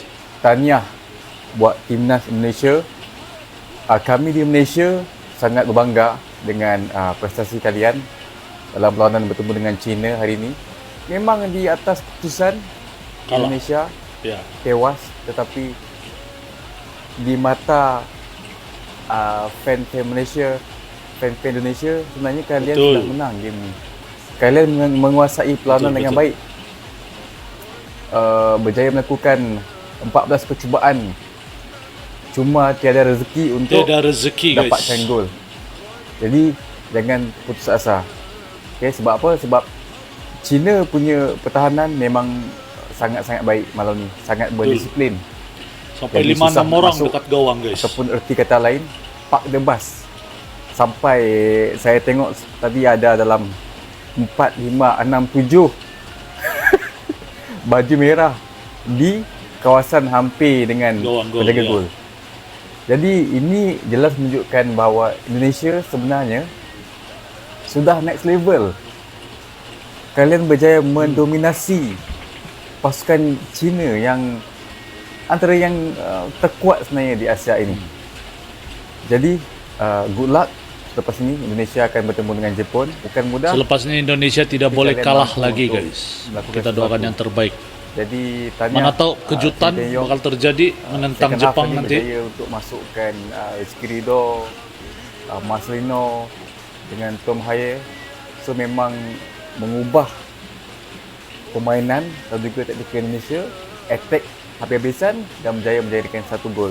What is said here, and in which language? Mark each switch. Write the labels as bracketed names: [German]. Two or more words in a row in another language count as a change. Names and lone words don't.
[Malay] Tahniah buat Timnas Indonesia. Kami di Malaysia sangat berbangga dengan prestasi kalian dalam perlawanan bertemu dengan China hari ini. Memang di atas keputusan kalah. Indonesia tewas, tetapi di mata fan-fan Malaysia, fan-fan Indonesia, sebenarnya kalian sudah menang game ini. Kalian menguasai perlawanan dengan baik. Berjaya melakukan 14 percubaan, cuma tiada rezeki untuk dapatkan gol. Jadi jangan putus asa. Okay, sebab apa? Sebab China punya pertahanan memang sangat-sangat baik malam ni, sangat berdisiplin. Sampai 5-6 orang dekat gawang guys. Ataupun erti kata lain, [English] park the bus. [Malay] Sampai saya tengok tadi ada dalam 4, 5, 6, 7 baju merah di kawasan hampir dengan penjaga gol. Jadi ini jelas menunjukkan bahawa Indonesia sebenarnya sudah [English] next level. [Malay] Kalian berjaya mendominasi pasukan China yang antara yang terkuat sebenarnya di Asia ini. Jadi [English] good luck. [Malay] Selepas ini Indonesia akan bertemu dengan Jepun. Bukan mudah. Selepasnya Indonesia tidak boleh kalah lagi guys. Kita doakan yang terbaik. Jadi mana tahu kejutan bakal terjadi menentang Jepang nanti. Berjaya untuk masukkan Rizky Ridho, Marcelino dengan Tom Haye. So memang mengubah permainan dan juga taktikal Indonesia, attack habis-habisan dan berjaya menjadikan 1 gol.